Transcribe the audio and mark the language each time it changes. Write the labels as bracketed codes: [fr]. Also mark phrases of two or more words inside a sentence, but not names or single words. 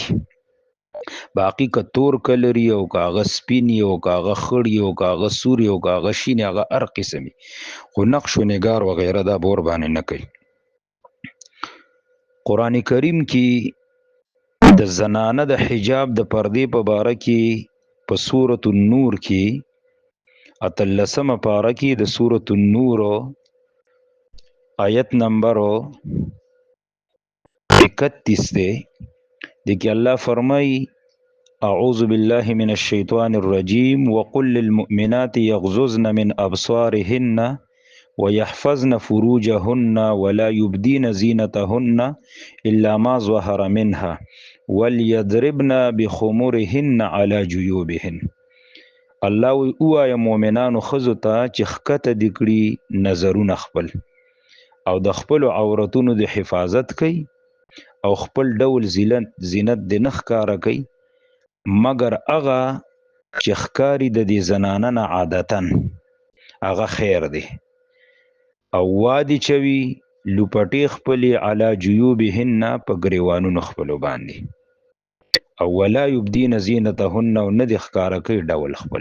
[ps] باقي که تور کلر او که هغه سپین او که هغه خړ او که هغه سور او که هغه شین، هغه هر قسم خو نقش و نگار وغیره دا بور باندې نه کوي. قرآن کریم کې د زنانه د حجاب د پردې په باره کې په سورة النور کې 18مه پاره کې د سورة النور آیت نمبر 31 دی. [ur] دیکھیں اللہ فرمائی [ar] اعوذ باللہ من الشیطان الرجیم وقل للمؤمنات یغضضن من ابصارهن ويحفظن فروجهن ولا يبدين زينتهن الا ما ظهر منها وليضربن بخمرهن على جيوبهن. [ps] الله وی اوایا مؤمنانو ښځو ته چې ښکته دې کړي نظرونه خپل او د خپلو عورتونو د حفاظت کوي او خپل ډول زینت دې نه ښکاره کوي مګر هغه چې ښکاري د دې زنانه نه عادتاً هغه خیر دی، او وادي چوي لوپټې خپلې [ar] علی جیوبهن [ps] په ګریوانونو خپلو باندې، او [ar] ولا یبدین زینتهن [ps] او نه دې ښکاره کوي ډول خپل.